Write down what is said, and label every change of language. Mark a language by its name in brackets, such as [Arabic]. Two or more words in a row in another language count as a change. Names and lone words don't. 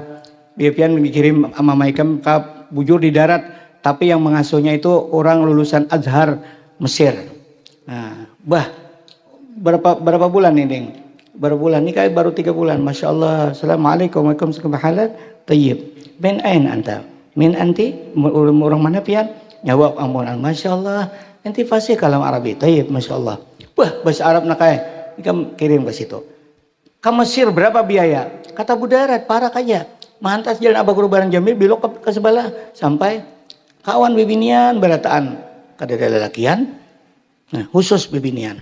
[Banjar] Biar dikirim sama maikam ke bujur di darat, tapi yang mengasuhnya itu orang lulusan Azhar Mesir. Nah, bah berapa bulan nih, Ding? Berapa bulan? Ini kayak baru 3 bulan. [Arabic] ما شاء الله. السلام عليكم ورحمة الله وبركاته. طيب. من أين أنت؟ من أنت? [Banjar] Orang mana pian? Jawab amunan, [Arabic] ما شاء الله. [Banjar] Nanti fasih [Arabic] كلام عربي. [Banjar] Tayyib, [Arabic] ما شاء الله. [Banjar] Wah, bahasa Arab nak ikam kirim ke situ. Ke Mesir berapa biaya? Kata Budarat, parah aja. Mantas jalan Abah Guru Barang Jamil belok ke sebelah sampai kawan bibinian berataan kada ada lelakian. Nah, khusus bibinian.